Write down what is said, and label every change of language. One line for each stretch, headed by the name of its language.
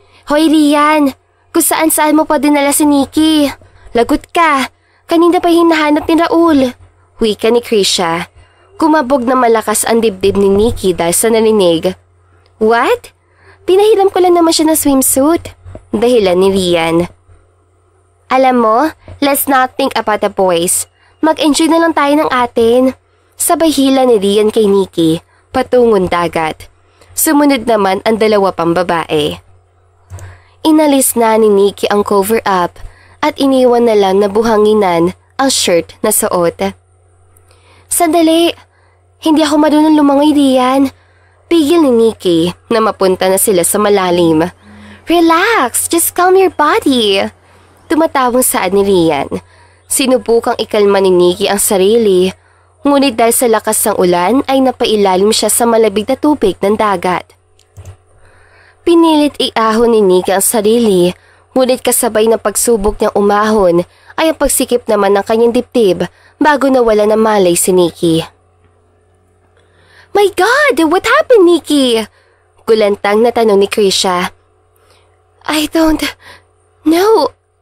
Filipino: Hoy Rian, kung saan-saan mo pa dinala si Nikki? Lagot ka, kanina pa hinahanap ni Raul. Wika ni Krisha. Kumabog na malakas ang dibdib ni Nikki dahil sa narinig.
English: What?
Filipino: Pinahiram ko lang naman siya ng swimsuit. Dahilan ni Rian. Alam mo,
English: let's not think about the boys.
Filipino: Mag-enjoy na lang tayo ng atin. Sabay hila ni Rian kay Nikki, patungong dagat. Sumunod naman ang dalawa pang babae. Inalis na ni Nikki ang cover-up at iniwan na lang na buhanginan ang shirt na suot. Sandali, hindi ako marunong lumangoy, Rian. Pigil ni Nikki na mapunta na sila sa malalim.
English: Relax, just calm your body.
Filipino: Tumatawang saad ni Rian. Sinubukang ikalma ni Nikki ang sarili, ngunit dahil sa lakas ng ulan ay napailalim siya sa malabig na tubig ng dagat. Pinilit iahon ni Nikki ang sarili, ngunit kasabay ng pagsubok niyang umahon ay ang pagsikip naman ng kanyang dibdib bago nawala ng malay si Nikki.
English: My God! What happened, Nikki?
Filipino: Gulantang na tanong ni Krisha.
English: I don't know.